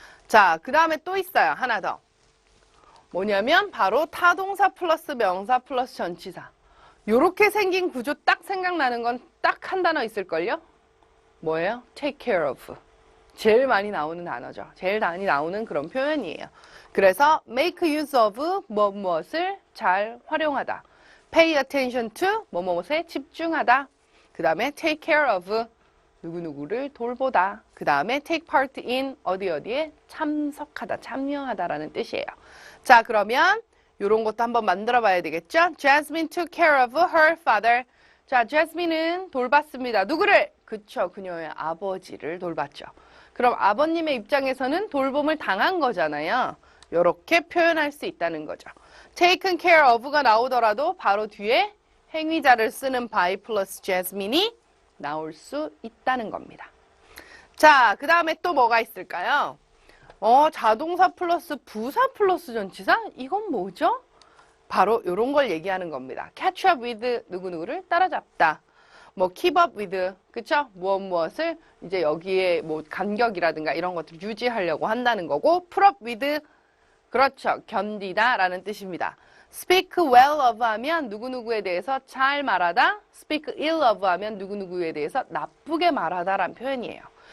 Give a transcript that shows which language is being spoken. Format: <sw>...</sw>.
<ko>자, 그 다음에 또 있어요. 하나 더. 뭐냐면 바로 타동사 플러스 명사 플러스 전치사. 요렇게 생긴 구조 딱 생각나는 건 딱 한 단어 있을걸요? 뭐예요? take care of. 제일 많이 나오는 단어죠. 제일 많이 나오는 그런 표현이에요. 그래서 make use of 무엇을 잘 활용하다. pay attention to 무엇에 집중하다. 그 다음에 take care of 누구누구를 돌보다. 그 다음에 take part in 어디에 참석하다, 참여하다라는 뜻이에요. 자, 그러면 이런 것도 한번 만들어 봐야 되겠죠?</ko> <en>Jasmine took care of her father.</en> <ko>자, Jasmine은 돌봤습니다. 누구를? 그쵸, 그녀의 아버지를 돌봤죠. 그럼 아버님의 입장에서는 돌봄을 당한 거잖아요. 이렇게 표현할 수 있다는 거죠.</ko> <en>taken care of</en> <ko>가 나오더라도 바로 뒤에 행위자를 쓰는 by 플러스 Jasmine이 나올 수 있다는 겁니다. 자, 그 다음에 또 뭐가 있을까요? 자동사 플러스 부사 플러스 전치사? 이건 뭐죠? 바로 이런 걸 얘기하는 겁니다. catch up with 누구누구를 따라잡다. 뭐 keep up with, 그쵸? 무엇을 이제 여기에 뭐 간격이라든가 이런 것들 유지하려고 한다는 거고 put up with, 그렇죠. 견디다 라는 뜻입니다. speak well of 하면 누구누구에 대해서 잘 말하다. speak ill of 하면 누구누구에 대해서 나쁘게 말하다 라는 표현이에요.</ko>